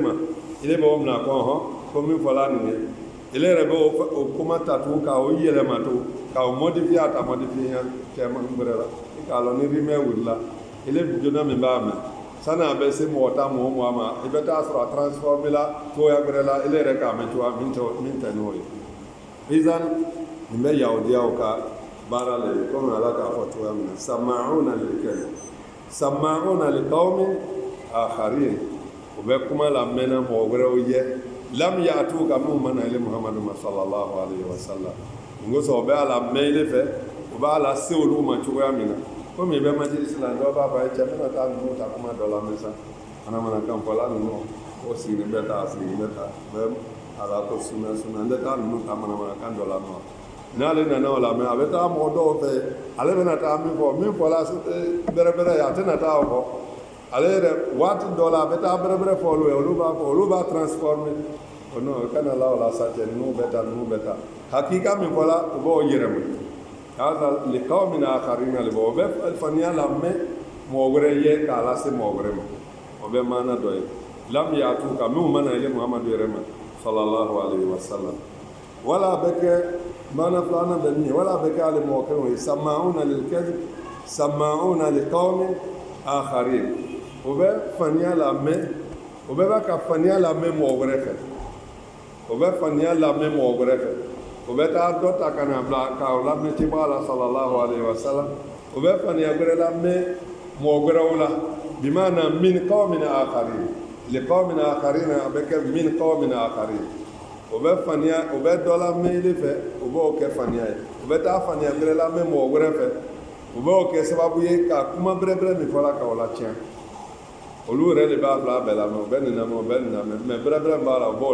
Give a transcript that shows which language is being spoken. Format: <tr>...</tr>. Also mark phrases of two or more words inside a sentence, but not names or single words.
<bm>ma ile b'o minɛ ko hɔn ko min fɔla nin ye ile yɛrɛ bɛ o kuma ta tugun ka o yɛlɛma to ka o modifier a ta modifier cɛman wɛrɛ la i k'a lɔn ni rimɛ wulila ile jona min b'a mɛn sani a bɛ se mɔgɔ ta mɔgɔ ma i bɛ taa sɔrɔ a transformé la cogoya wɛrɛ la ile yɛrɛ k'a mɛn cogoya min tɛ n'o ye izan nin bɛ yahudiyaw ka baara la ye komi ala k'a fɔ cogoya min na</bm> <ar>سماعون للكذب سماعون لقوم</ar> <bm>akharin o bɛ kuma la mɛnna mɔgɔ wɛrɛw ye</bm> <ar>لم يأتوا</ar> <bm>ka minnu ma na ile muhamadu ma</bm> <ar>صلى الله عليه وسلم</ar> <bm>ngo so o bɛ a la mɛn ile fɛ o b'a la se olu ma cogoya min na komi i bɛ majilisi la dɔw b'a fɔ cɛ n bɛna taa ninnu ta kuma dɔ la mɛ sa fana mana kan fɔla ninnu o sigilen bɛ taa bɛ ala ko sunna n tɛ taa ninnu ta mana kan dɔ la nɔ n'ale nana o la mɛ a bɛ taa mɔgɔ dɔw fɛ ale bɛna taa min fɔla bɛrɛbɛrɛ ye a tɛna taa o fɔ ale yɛrɛ waati dɔ la a bɛ taa bɛrɛbɛrɛ fɔ olu ye olu b'a transformer o non kana la o la sa cɛ ninnu bɛ taa hakika min fɔla o b'o yɛrɛma hada</bm> <ar>لقوم آخرين</ar> <bm>le o bɛ faniya la mɛ mɔgɔ wɛrɛ ye k'a lase mɔgɔ wɛrɛ ma o bɛ maana dɔ ye</bm> <ar>لم يأتوا</ar> <bm>ka minnu ma na ile muhamadu yɛrɛ ma</bm> <ar>صلى الله عليه وسلم</ar> <bm>wala bɛ kɛ maana filanan bɛ min ye wala bɛ kɛ ale mɔgɔ kelen ye</bm> <ar>سماعون للكذب سماعون لقوم آخرين</ar> <bm>o bɛ faniya la mɛ o bɛ ka faniya la mɛ mɔgɔ wɛrɛ fɛ o bɛ faniya la mɛ mɔgɔ wɛrɛ fɛ o bɛ taa dɔ ta ka na bila k'aw lamɛn cibaga la</bm> <ar>صلى الله عليه وسلم</ar> <bm>o bɛ faniya wɛrɛ la mɛ mɔgɔ wɛrɛw la bimaana</bm> <ar>من قوم آخرين لقوم آخرين</ar> <bm>a bɛ kɛ</bm> <ar>من قوم آخرين</ar> <bm>o bɛ faniya o bɛ dɔ la mɛn ile fɛ o b'o kɛ faniya ye o bɛ taa faniya wɛrɛ la mɛn mɔgɔ wɛrɛ fɛ o b'o kɛ sababu ye ka kuma bɛrɛbɛrɛ min fɔla k'o la tiɲɛ olu yɛrɛ de b'a fila bɛɛ la mɛ o bɛ nin lamɛn o bɛ nin lamɛn mɛ bɛrɛbɛrɛ b'a la o b'o</bm>